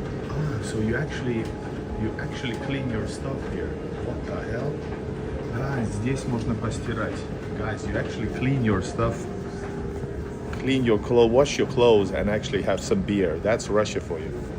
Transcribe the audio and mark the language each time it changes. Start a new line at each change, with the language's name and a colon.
English: Ah, so you actually clean your stuff here. What the hell? Guys,
Russian: здесь можно постирать.
English: Guys, you actually clean your stuff. Clean your clothes, wash your clothes, and actually have some beer. That's Russia for you.